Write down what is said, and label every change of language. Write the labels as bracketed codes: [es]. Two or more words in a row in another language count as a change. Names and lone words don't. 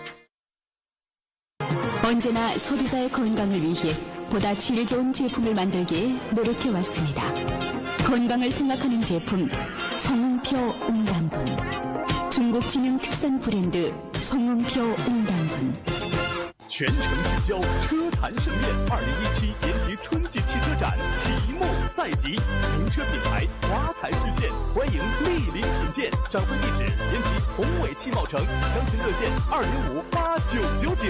[ko] 언제나 소비자의 건강을 위해 보다 질 좋은 제품을 만들기에 노력해왔습니다. 건강을 생각하는 제품 송웅표 웅단분. 중국 知名 특산 브랜드 송웅표 웅단분. [zh] 全城聚焦车坛盛宴，2017延吉春季汽车展启幕在即，名车品牌华彩续现，欢迎莅临品鉴。展会地址：延吉宏伟汽贸城，详询热线2058999。